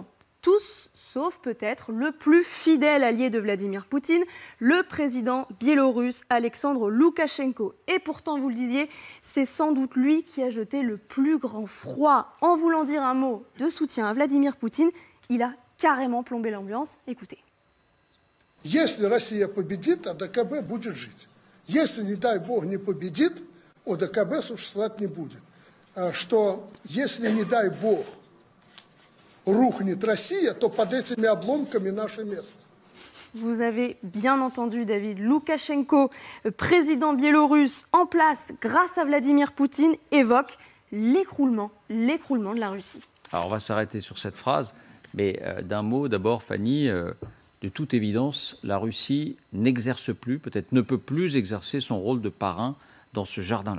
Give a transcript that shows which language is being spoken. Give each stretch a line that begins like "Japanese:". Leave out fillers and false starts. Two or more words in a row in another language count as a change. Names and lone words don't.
French: Tous, sauf peut-être le plus fidèle allié de Vladimir Poutine, le président biélorusse Alexandre Loukachenko. Et pourtant, vous le disiez, c'est sans doute lui qui a jeté le plus grand froid. En voulant dire un mot de soutien à Vladimir Poutine, il a carrément plombé l'ambiance. Écoutez.
Russian: Если Россия победит, АДКБ будет жить. Если, не дай бог, не победит, ОДКБ существовать не будет. Что если, не дай бог, рухнет Россия, то под этими обломками наше место.
French: Vous avez bien entendu, David. Loukachenko, président biélorusse en place grâce à Vladimir Poutine, évoque l'écroulement de la Russie. Alors on va s'arrêter sur cette phrase, mais d'un mot d'abord, Fanny. De toute évidence, la Russie n'exerce plus, peut-être ne peut plus exercer son rôle de parrain dans ce jardin-là.